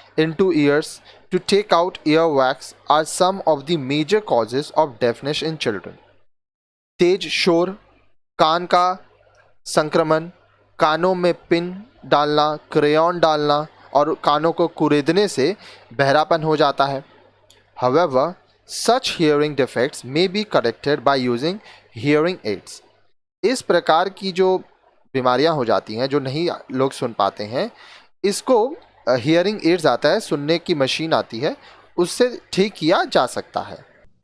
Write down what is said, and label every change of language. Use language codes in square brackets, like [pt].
[en] into ears to take out earwax are some of the major causes of deafness in children. [hi] तेज शोर, कान का संक्रमण, कानों में pin डालना, क्रेयॉन डालना और कानों को कुरेदने से बहरापन हो जाता है. [en] However, such hearing defects may be corrected by using hearing aids. [hi] इस प्रकार की जो बीमारियां हो जाती हैं, जो नहीं लोग सुन पाते हैं, इसको हियरिंग एड्स आता है, सुनने की मशीन आती है, उससे ठीक किया जा सकता है.